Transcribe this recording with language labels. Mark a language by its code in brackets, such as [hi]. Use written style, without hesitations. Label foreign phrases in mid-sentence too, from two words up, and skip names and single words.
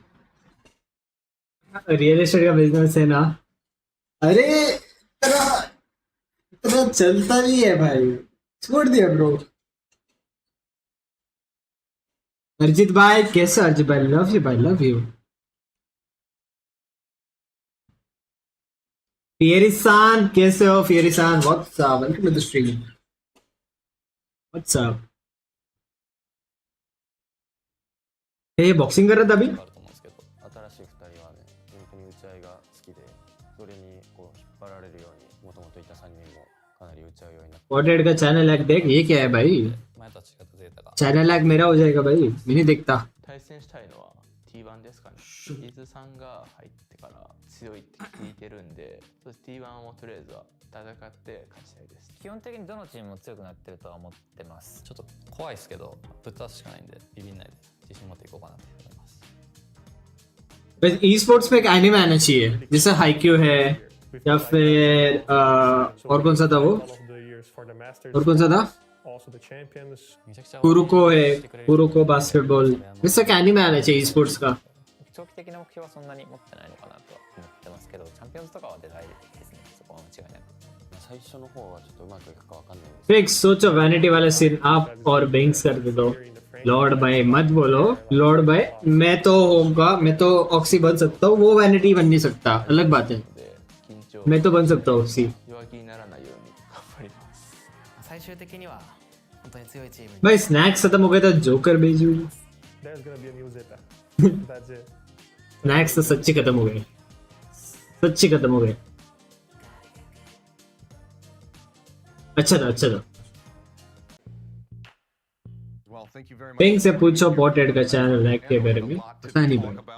[hi] रियल एस्टेट का बिजनेस है ना? अरे इतना चलता नहीं है भाई, छोड़ दिया ब्रो। अर्जित भाई कैसे? [en] अर्जित भाई love you भाई, love you. [hi] फियरी-सान कैसे हो? [en] फियरी-सान what's up, welcome to the stream. What's up? [hi] ये बॉक्सिंग कर रहा था अभी? [ja] 新しい2人はね、本当に打ち合いが好きで、それにこう引っ張られるように、もともといた3人もかなり打ち合うようになって。 [hi] पॉटेड का चैनल हैक देख, ये क्या है भाई? [ja] 前とは違ったゼータが。 [hi] चैनल हैक मेरा हो जाएगा भाई, मैं नहीं देखता। [ja] 対戦したいのは T1 ですかね。伊豆さんが入ってから強いって聞いてるんで、T1 をとりあえずは戦って勝ちたいです。基本的にどのチームも強くなってるとは思ってます。ちょっと怖いですけど、ぶっ飛ばすしかないんで、ビビんないで自信持っていこうかなと思います。 [hi] बस ई स्पोर्ट्स में एक एनिमे आना चाहिए, जैसे हाइक्यू है या फिर और कौन सा था वो, और कौन सा था, कुरुको है, कुरुको बास्केटबॉल, जैसा एक एनिमे आना चाहिए ई स्पोर्ट्स का। [ja] 長期的な目標はそんなに持ってないのかなとは思ってますけど、チャンピオンズとかは出たいですね。そこは間違いなく。最初の方はちょっとうまくいくかわかんないです。 [hi] फिक्स सोचो वैनिटी वाला सीन आप और बिंग्स कर दे दो। लॉर्ड भाई मत बोलो, लॉर्ड भाई मैं तो होगा, मैं तो ऑक्सी बन सकता हूँ, वो वैनिटी बन नहीं सकता, अलग बात है। मैं तो बन सकता हूँ ऑक्सी। [ja] 最終的には本当に強いチームに [hi] भाई स्नैक्स खत्म हो गए तो जोकर भेजू। स्नैक्स तो सच्ची खत्म हो गए, सच्ची खत्म हो गए। अच्छा था, अच्छा था। पिंक से पूछो पॉटेड का चैनल हैक के बारे में, पता नहीं भाई।